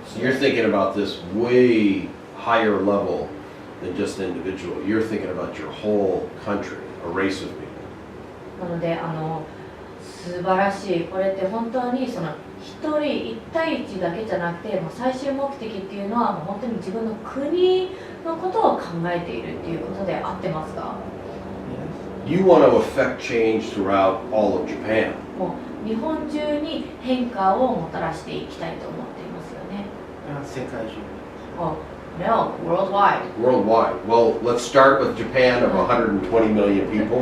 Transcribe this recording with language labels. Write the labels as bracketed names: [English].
[English] So you're thinking about this way higher level than just an individual. You're thinking about your whole country, a race of people. [Japanese] なので素晴らしい。これって本当にその一人一対一だけじゃなくて、もう最終目的っていうのはもう本当に自分の国のことを考えているっていうことで合ってますか？ [English] You want to affect change throughout all of Japan. [Japanese] もう日本中に変化をもたらしていきたいと思っていますよね。世界中。 [English] Oh, no, worldwide. Worldwide. Well, let's start with Japan of 120 million people.